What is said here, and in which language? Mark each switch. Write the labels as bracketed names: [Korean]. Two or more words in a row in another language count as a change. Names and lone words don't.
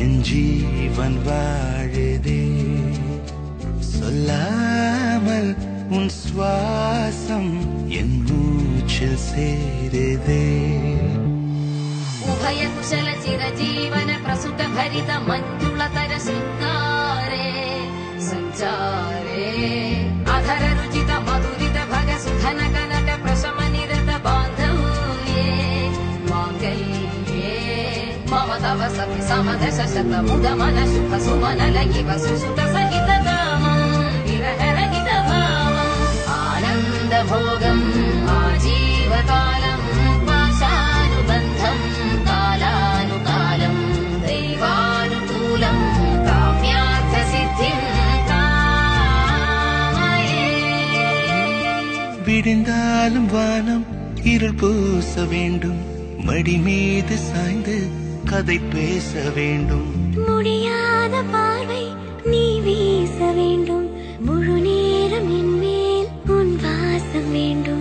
[Tamil] ஜீவன் வாழுதே சொல்லாமல் உன் சுவாசம் என் மூச்சில் சேருதே [Sanskrit] उभय कुशल चिरजीवन प्रसुत भरित मञ्जुलतर शृङ्गारे सञ्चारे अधर रुचित मधुरित भग सुधनक नट प्रशम निरत बान्धव्ये माङ्गल्ये मम तव सति समदश शत मुद मन शुभ सुमन लगिव सुसुत सहित कामम् विरहरहित भावम् आनन्द भोगम् आजीवकालम् पाशानुबन्धम् कालानुकालम् दैवानुकूलम् काम्यार्थ सिद्धिम् कामये [Tamil] விடிந்தாலும் வானம் இருள் பூச வேண்டும் மடி மீது சாய்ந்து கதை பேச வேண்டும் முடியாத பார்வை நீ வீச வேண்டும் முழு நேரம் என் மேல் உன் வாசம் வேண்டும்